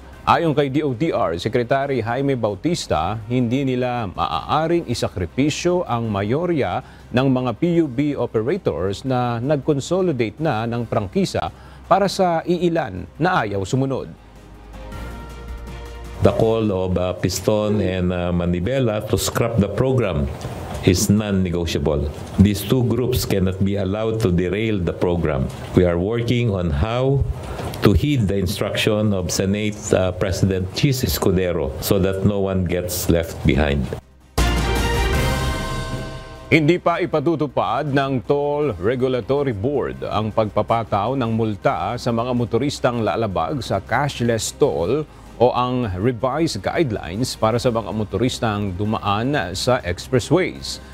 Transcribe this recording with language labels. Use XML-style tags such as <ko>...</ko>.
<tl>Ayon kay DOTR Secretary Jaime Bautista, hindi nila maaaring isakripisyo ang mayorya ng mga PUB operators na nag-consolidate na ng prangkisa para sa iilan na ayaw sumunod.</tl> <en>The call of Piston and Manibela to scrap the program is non-negotiable. These two groups cannot be allowed to derail the program. We are working on how to heed the instruction of Senate President Chis Escudero so that no one gets left behind.</en> <tl>Hindi pa ipatutupad ng Toll Regulatory Board ang pagpapataw ng multa sa mga motoristang lalabag sa cashless toll o ang revised guidelines para sa mga motoristang dumaan sa expressways.</tl>